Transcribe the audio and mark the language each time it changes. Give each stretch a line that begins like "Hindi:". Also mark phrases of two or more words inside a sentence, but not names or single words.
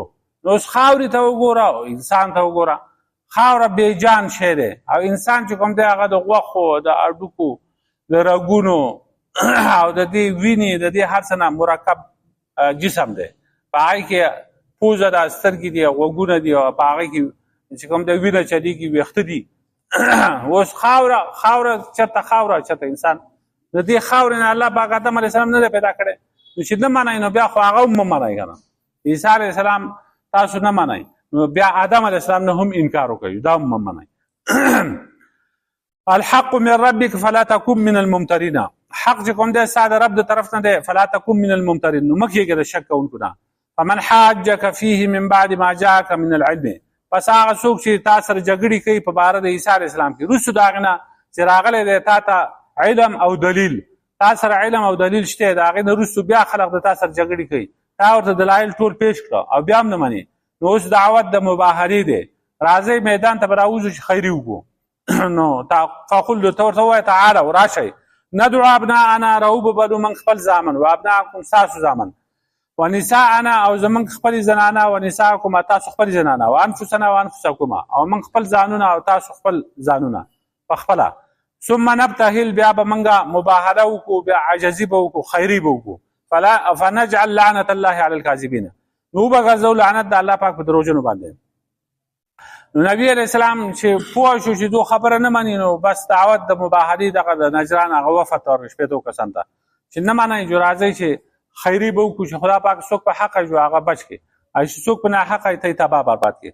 Pashto: نو اوس خاورې ته وګوره او انسان ته وګوره، خاوره بېجان شی دی، او انسان چې کوم دی هغه د غوښو، د هډوکو، د رګونو او د دې وینې، د دې هر څه نه مرکب جسم دی، په هغې کې پوزه ده، سترګې دي، غوږونه دي، او په هغې کې چې کوم دی وینه چلیږي، ویښته دي. اوس خاوره چېرته خاوره چېرته انسان. د دې خاورې نه الله پاک آدم
Arabic: علیه السلام
Pashto: نه دی پیدا کړی، نو چې نه منئ نو بیا خو هغه هم مه منئ که نه. عیسی
Arabic: علیه السلام
Pashto: تاسو نه منئ نو بیا آدم
Arabic: علیه السلام
Pashto: نه هم انکار وکوئ، دا هم مه منئ.
Arabic: الحق من ربك فلا تكن من الممترین.
Pashto: حق چې کوم دی ستا د رب د طرف نه دی،
Arabic: فلا تكن من الممترین،
Pashto: نو مه کېږه د شک کوونکو نه.
Arabic: فمن حاجک فیه من بعد ما جاءک من العلم،
Pashto: پس هغه څوک چې تا سره جګړې کوي په باره د عیسی
Arabic: علیه السلام
Pashto: کې، وروستو د هغې نه چې راغلی دی تا ته علم او دلیل، تا سره علم او دلیل شته، د هغې نه وروستو بیا خلق د تا سره جګړې کوي، تا ورته دلایل ټول پیش کړه او بیا هم نه منې، نو اوس دعوت د مباهرې دی. راځئ میدان ته به راوځو چې خیري وکړو. نو فقل ته ورته ووایه تعالو راشئ
Arabic: ندعو ابناءنا،
Pashto: راوببلو موږ خپل زامن،
Arabic: و ابناءکم
Pashto: ستاسو زامن،
Arabic: و نساءنا
Pashto: او زمونږ خپلې زنانه،
Arabic: و نساءکم
Pashto: او تاسو خپلې زنانه،
Arabic: و انفسنا و انفسکم
Pashto: او موږ خپل ځانونه او تاسو خپل ځانونه په خپله.
Arabic: ثم نبتهل،
Pashto: بیا به موږ مباهله وکړو، بیا عجزي به وکړو، خیري به وکړو.
Arabic: فنجعل لعنة الله علی الکاذبین،
Pashto: نو وبګرځو لعنت د الله پاک په دروغجنو باندې. نو نبی
Arabic: علیه السلام
Pashto: چې پوه شو چې دو خبره نه مني، نو بس دعوت د مباهلې دغه د نجران هغه وفد ته شپېتو کسان ته چې نه منئ، جو راځئ چې خیري به وکړو، چې خدا پاک څوک په حقه جو هغه بچ کړي، او چې څوک په ناحقه یې ته یې تباه برباد کړي.